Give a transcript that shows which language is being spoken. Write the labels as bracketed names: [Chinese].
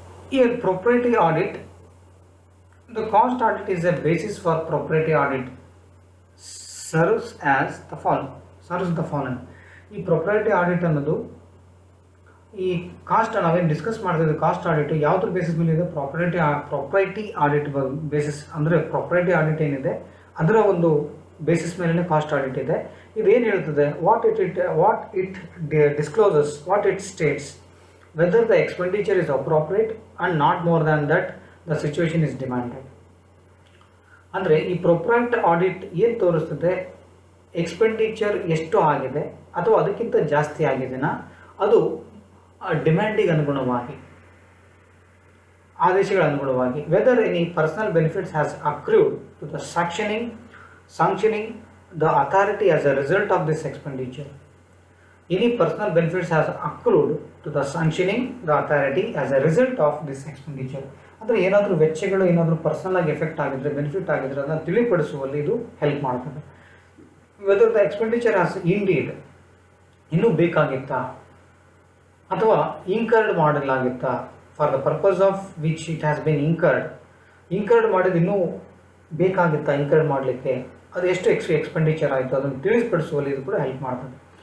[English] Here propriety audit, the cost audit is a basis for propriety audit serves the following. [Kannada] ಈ ಪ್ರೊಪ್ರೈಟಿ audit ಅನ್ನೋದು ಈ cost ನಾವೇನು discuss ಮಾಡ್ತಿದ್ದೆ, cost audit ಯಾವುದ್ರ basis ಮೇಲೆ ಇದೆ, ಪ್ರೊಪ್ರೈಟಿ ಆಡಿಟ್ ಬೇಸಿಸ್. ಅಂದರೆ ಪ್ರೊಪ್ರೈಟಿ ಆಡಿಟ್ ಏನಿದೆ ಅದರ ಒಂದು ಬೇಸಿಸ್ ಮೇಲೇ ಕಾಸ್ಟ್ ಆಡಿಟ್ ಇದೆ. ಇದೇನು ಹೇಳ್ತದೆ, [English] What it discloses, what it states, whether the expenditure is appropriate and not more than that the situation is demanded. [Kannada] ಅಂದರೆ ಈ ಪ್ರೊಪ್ರೈಟಿ ಆಡಿಟ್ ಏನು ತೋರಿಸ್ತದೆ, ಎಕ್ಸ್ಪೆಂಡಿಚರ್ ಎಷ್ಟು ಆಗಿದೆ ಅಥವಾ ಅದಕ್ಕಿಂತ ಜಾಸ್ತಿ ಆಗಿದೆನಾ, ಅದು ಡಿಮ್ಯಾಂಡಿಗೆ ಅನುಗುಣವಾಗಿ, ಆದೇಶಗಳ ಅನುಗುಣವಾಗಿ, [English] Whether any personal benefits has accrued to the sanctioning the authority as a result of this expenditure. Any personal benefits has accrued to the sanctioning the authority as a result of this expenditure. [Kannada] ಅಂದರೆ ಏನಾದರೂ ವೆಚ್ಚಗಳು ಏನಾದರೂ personal ಆಗಿ effect ಆಗಿದ್ರೆ, benefit ಆಗಿದ್ರೆ ಅದನ್ನು ತಿಳಿಪಡಿಸುವಲ್ಲಿ ಇದು help ಮಾಡ್ತದೆ. [English] whether the expenditure has indeed, [Kannada] ಇನ್ನೂ ಬೇಕಾಗಿತ್ತಾ ಅಥವಾ incurred ಮಾಡಲಾಗಿತ್ತಾ, [English] for the purpose of which it has been incurred [Kannada] ಮಾಡಿದ್ದು ಇನ್ನೂ ಬೇಕಾಗಿತ್ತಾ ಇನ್ಕರ್ಡ್ ಮಾಡಲಿಕ್ಕೆ, ಅದು ಎಷ್ಟು ಎಕ್ಸ್ಪೆಂಡಿಚರ್ ಆಯಿತು ಅದನ್ನು ತಿಳಿಸ್ಪಡಿಸುವಲ್ಲಿ ಇದು ಕೂಡ ಹೆಲ್ಪ್ ಮಾಡ್ತದೆ.